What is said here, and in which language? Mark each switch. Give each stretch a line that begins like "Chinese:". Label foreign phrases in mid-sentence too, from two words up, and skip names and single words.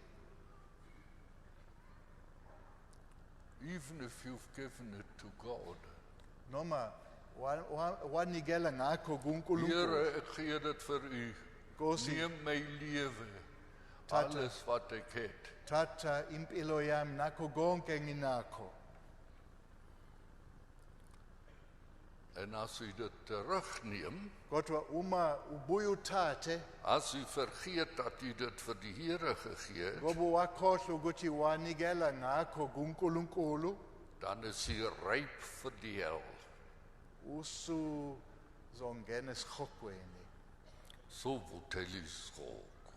English: Even if you've given it to God.
Zulu: Noma wanikela ngakho kuNkulunkulu.
Afrikaans: Here ek gee dit vir u.
Zulu: Nkosi,
Afrikaans: Neem my lewe.
Zulu: Thatha.
Afrikaans: Alles wat ek het.
Zulu: Tata impilo yami nakho konke nginakho.
Afrikaans: En as u dit terugneem,
Zulu: Kodwa uma ubuye uthathe,
Afrikaans: as u vergeet dat u dit vir die Here gegee het,
Zulu: ngoba wakhohlwa ukuthi wanikela ngakho kuNkulunkulu,
Afrikaans: dan is u ryp vir die hel.
Zulu: usuzongena esikhokweni. So vuthela isigo.